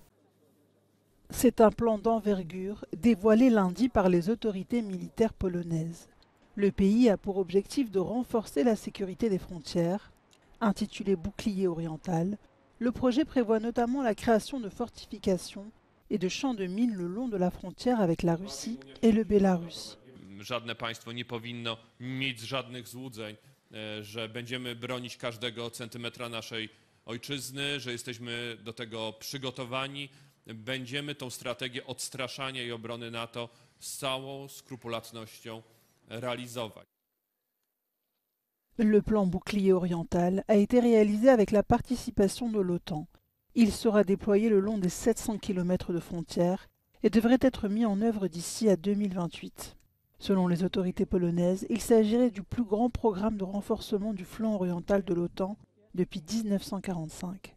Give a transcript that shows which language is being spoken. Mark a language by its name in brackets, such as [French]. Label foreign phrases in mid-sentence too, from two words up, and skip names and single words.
[French] C'est un plan d'envergure dévoilé lundi par les autorités militaires polonaises. Le pays a pour objectif de renforcer la sécurité des frontières. Intitulé Bouclier oriental, le projet prévoit notamment la création de fortifications et de champs de mines le long de la frontière avec la Russie et le Bélarus. [Polish] Żadne państwo nie powinno mieć żadnych złudzeń, że będziemy bronić każdego centymetra naszej ojczyzny, że jesteśmy do tego przygotowani. Będziemy tą strategię odstraszania i obrony NATO z całą skrupulatnością realizować. [French] Le plan bouclier oriental a été réalisé avec la participation de l'OTAN. Il sera déployé le long des 700 km de frontières et devrait être mis en œuvre d'ici à 2028. Selon les autorités polonaises, il s'agirait du plus grand programme de renforcement du flanc oriental de l'OTAN depuis 1945.